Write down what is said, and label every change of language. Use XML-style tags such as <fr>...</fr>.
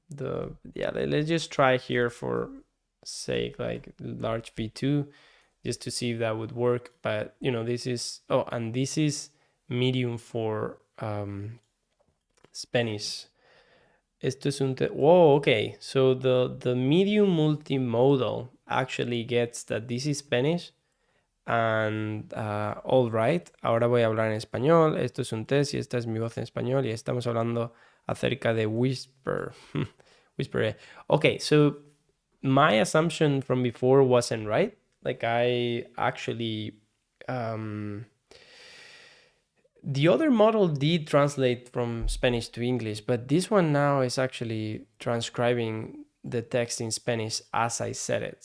<en>Let's just try here for sake like large V2 just to see if that would work. But this is and this is medium for Spanish.</en> <es>Esto es</es> <en>whoa, okay. So the medium multimodal actually gets that this is Spanish. And all right,</en> <es>ahora voy a hablar en español. Esto es un test y esta es mi voz en español. Y estamos hablando acerca de Whisper. Whisper.</es> <en>Okay, so my assumption from before wasn't right. Like I actually the other model did translate from Spanish to English, but this one now is actually transcribing the text in Spanish as I said it.</en>